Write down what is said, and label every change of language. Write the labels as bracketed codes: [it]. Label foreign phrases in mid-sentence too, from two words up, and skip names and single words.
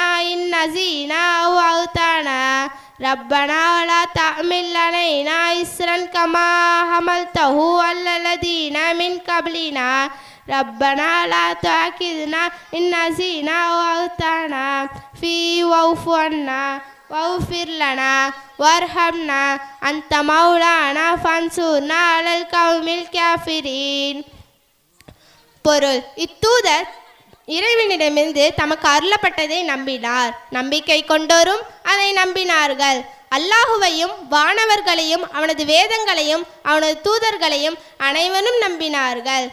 [ar] إن نسينا أو أخطأنا ربنا لا تحمل علينا إصرا كما حملته على الذين من قبلنا ربنا لا تؤاخذنا إن نسينا أو أخطأنا واعف عنا واغفر لنا وارحمنا أنت مولانا فانصرنا على القوم الكافرين. [ta] பொருள்: இத்தூதர் இறைவனிடமிருந்து தமக்கு அருளப்பட்டதை நம்பினார். நம்பிக்கை கொண்டோரும் அதை நம்பினார்கள். அல்லாஹுவையும் வானவர்களையும் அவனது வேதங்களையும் அவனது தூதர்களையும் அனைவரும் நம்பினார்கள்.